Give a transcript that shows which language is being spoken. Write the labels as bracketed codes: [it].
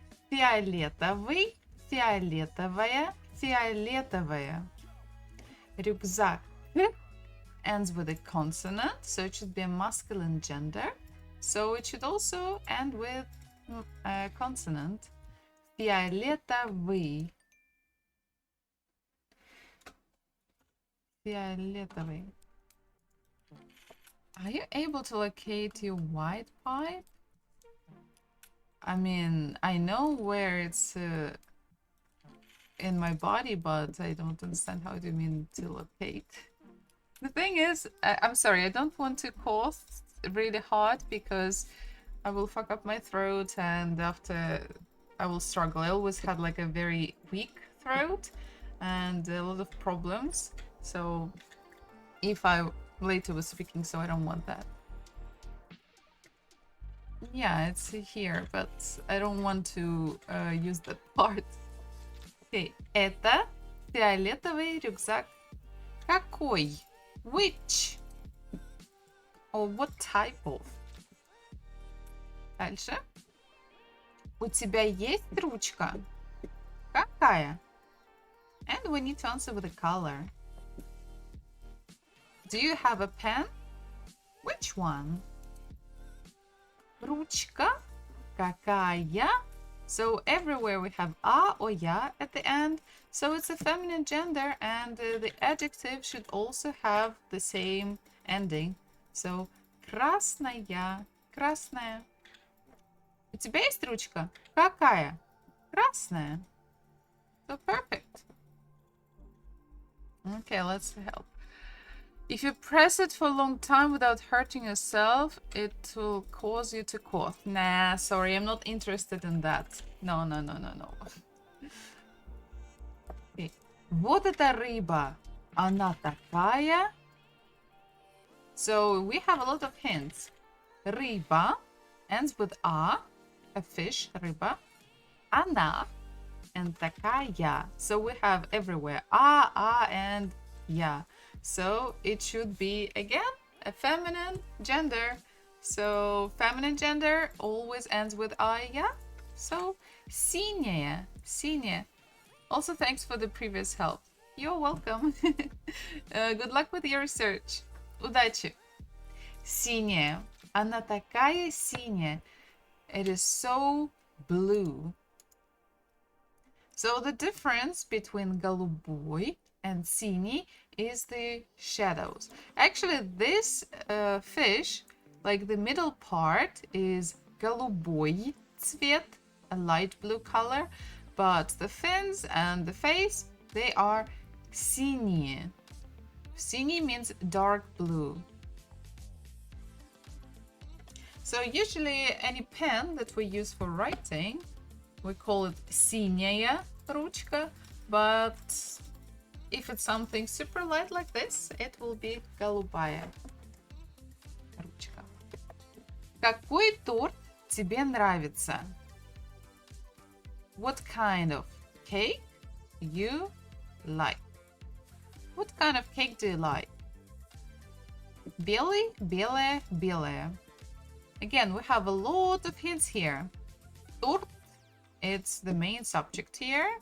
[ru] Фиолетовый, фиолетовая, фиолетовая. [en] Рюкзак ends with a consonant, so it should be a masculine gender. So it should also end with a consonant. [ru] Фиолетовый. Фиолетовый. [en] Are you able to locate your white pipe? I mean, I know where it's in my body, but I don't understand how do you mean to locate. The thing is, I'm sorry, I don't want to cough really hard because I will fuck up my throat and after I will struggle. I always had like a very weak throat and a lot of problems. So if I later was speaking, so I don't want that. Yeah, it's here, but I don't want to use that part. [ru] Okay, это фиолетовый рюкзак. [en] Какой? Which? Or what type of? Дальше. [ru] У тебя есть ручка? Какая? [en] And we need to answer with a color. Do you have a pen? Which one? [ru] Ручка? Какая? [en] So everywhere we have a or ya at the end. So it's a feminine gender and the adjective should also have the same ending. [ru] So красная, красная. У тебя есть ручка? Какая? Красная. [en] So perfect. Okay, let's help. If you press it for a long time without hurting yourself, it will cause you to cough. Nah, sorry, I'm not interested in that. No, no, no, no, no. [ru] Okay. Вот эта рыба, она такая. [en] So we have a lot of hints. Рыба ends with a fish, рыба. [ru] Она [en] and [ru] такая. [en] So we have everywhere a and ya. So it should be again a feminine gender. So feminine gender always ends with I, yeah. [ru] So синяя, синяя. [en] Also thanks for the previous help. You're welcome. Good luck with your research. [ru] Удачи. Синяя. Она такая синяя. [en] It is so blue. So the difference between голубой and синий is the shadows. Actually, this fish, like the middle part, is голубой цвет, a light blue color, but the fins and the face, they are синие. Синий means dark blue. So usually any pen that we use for writing, we call it [ru] синяя ручка, [en] but if it's something super light like this, it will be [ru] голубая ручка. Какой торт тебе нравится? [en] What kind of cake you like? What kind of cake do you like? [ru] Белый, белое, белое. [en] Again, we have a lot of hints here. Торт, it's the main subject here.